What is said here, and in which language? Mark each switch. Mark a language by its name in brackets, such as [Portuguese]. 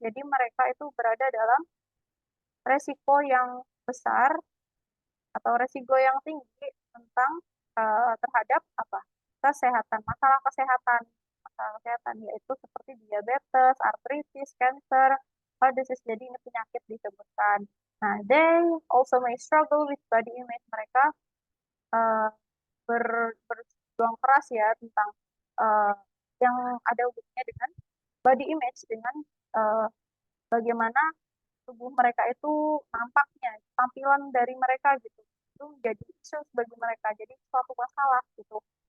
[Indonesian] Jadi mereka itu berada dalam resiko yang besar atau resiko yang tinggi tentang terhadap apa kesehatan, masalah kesehatan yaitu seperti diabetes, artritis, cancer, heart disease. Jadi ini penyakit disebutkan. [English] Nah, they also may struggle with body image. [Indonesian] Mereka uh, berjuang keras ya tentang uh, yang ada hubungannya dengan body image, dengan uh, bagaimana tubuh mereka itu nampaknya, tampilan dari mereka gitu. Itu menjadi isu bagi mereka, jadi suatu masalah gitu.